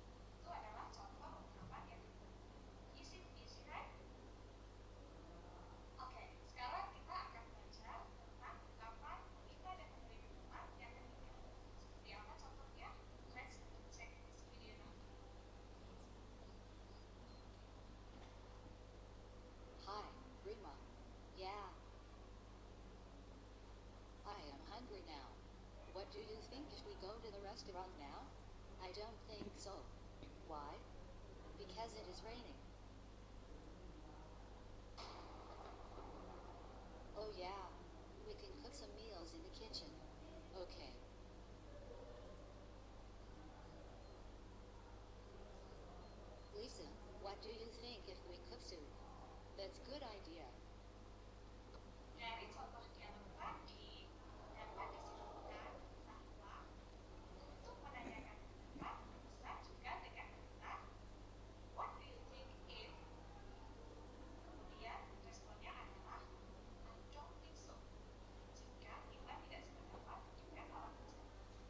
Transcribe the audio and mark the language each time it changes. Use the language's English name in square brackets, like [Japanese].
[Indonesian] Itu adalah contoh ungkapan yang [English] is it easy, right? [Indonesian] Oke, sekarang kita akan belajar tentang ungkapan meminta dan memberi pendapat yang ketiga. Seperti apa contohnya? [English] Let's check this video now. Hi, Rima. Yeah. I am hungry now. What do you think if we go to the restaurant now? I don't think so. Why? Because it is raining. Oh yeah, we can cook some meals in the kitchen. Okay. Lisa, what do you think if we cook soup? That's good idea. [Indonesian] Dari contoh dialog tadi dapat disimpulkan bahwa untuk menanyakan pendapat bisa juga dengan kata [English] what do you think if, [Indonesian] kemudian responnya adalah [English] I don't think so [Indonesian] jika kita tidak sependapat dengan lawan bicara.